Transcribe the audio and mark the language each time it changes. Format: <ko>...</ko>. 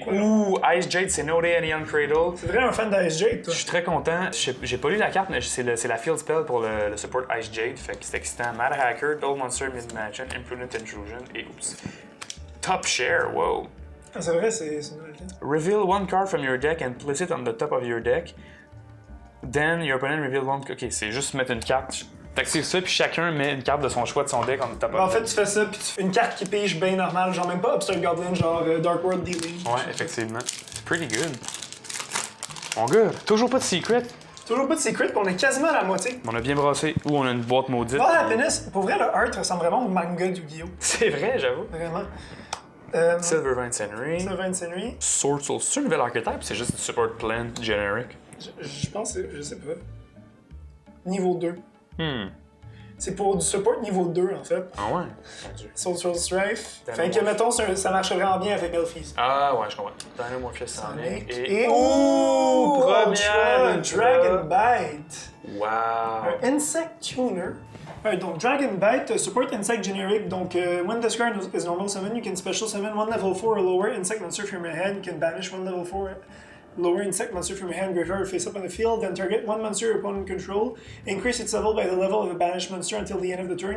<fr>beaucoup. Ice Jade, c'est No Day and Young Cradle. C'est vraiment un fan d'Ice Jade, toi. Je suis très content. J'ai pas lu la carte, mais c'est la field spell pour le support Ice Jade. Fait que c'est excitant. Mad Hacker, Dull Monster Mid-Magician, Imprudent Intrusion et oups. Top Share, wow. Ah, c'est vrai, c'est une nouvelle.</fr> <en>Reveal one card from your deck and place it on the top of your deck. Then your opponent reveal one.</en> <fr>Ok, c'est juste mettre une carte. Fait que c'est ça, puis chacun met une carte de son choix de son deck</fr> <en>on the top of</en> <fr>En fait, tu fais ça, puis tu fais une carte qui pige bien normale, genre même pas Upstart Goblin, genre Dark World Dealing. Ouais, effectivement. C'est</fr> <en>pretty good.</en> <fr>Mon gars, toujours pas de secret. Toujours pas de secret, puis on est quasiment à la moitié. On a bien brassé. Ou on a une boîte maudite. Oh, Happiness, pour vrai, le art ressemble vraiment au manga du Yu-Gi-Oh! C'est vrai, j'avoue. Vraiment. Silvervine Senry. Silvervine Senry. Sword Soul. C'est un nouvel archetype, c'est juste du support plan generic. Je pense, je sais pas. Niveau 2. Hmm. C'est pour du support niveau 2, en fait. Ah ouais? Soul Strife. Fait que, mettons, ça marche vraiment bien avec Elfies. Ah ouais, je comprends. Dinomorphia Sonic. Et première Dragon Bite. Wow. Un Insect Tuner. Donc, Dragon Bite, support Insect Generic.</fr> <en>Donc, when this card is normal summon, you can special summon one level 4 or lower Insect monster from your hand. You can banish one level 4 Lower insect monster from your hand, graveyard, face up on the field, then target one monster your opponent control. Increase its level by the level of a banished monster until the end of the turn.</en>